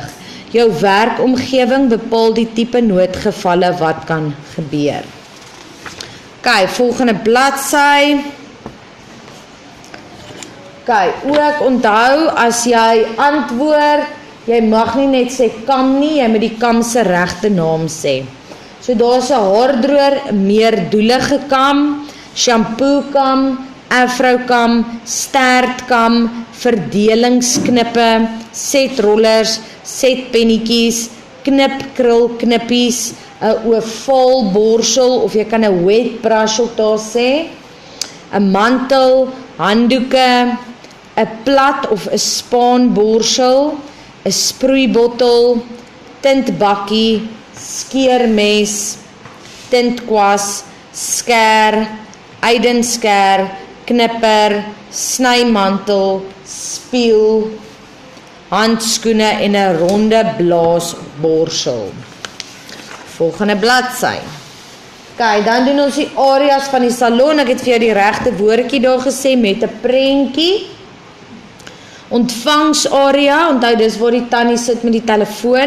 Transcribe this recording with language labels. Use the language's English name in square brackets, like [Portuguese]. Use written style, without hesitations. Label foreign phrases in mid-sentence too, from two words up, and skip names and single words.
[Afrikaans] Jou werkomgewing bepaal die tipe noodgevalle wat kan gebeur. Okay, volgende bladsy. Okay, ook onthou, as jy antwoord, jy mag nie net sê kam nie, jy moet die kam se regte naam sê. So daar's 'n haardroër, meerdoelige kam, shampoo kam, afro kam, stertkam, verdelingsknippe, setrollers, setpennetjies, knipkrul knippies, 'n ovaal borsel of jy kan 'n [English] wet brush [Afrikaans] ook daar sê, 'n mantel, handdoeke, 'n plat of 'n spaanborsel, 'n sproeibottel, tintbakkie, skeermes, tintkwas, skêr, ydenskêr, knipper, snymantel, spieël, handskoene en 'n ronde blaasborsel. Volgende bladsy. Okay, dan doen ons die areas van die salon. Ek het vir jou die regte woordjie daar gesê met 'n prentjie. Ontvangsarea, onthou dis waar die tannie sit met die telefoon.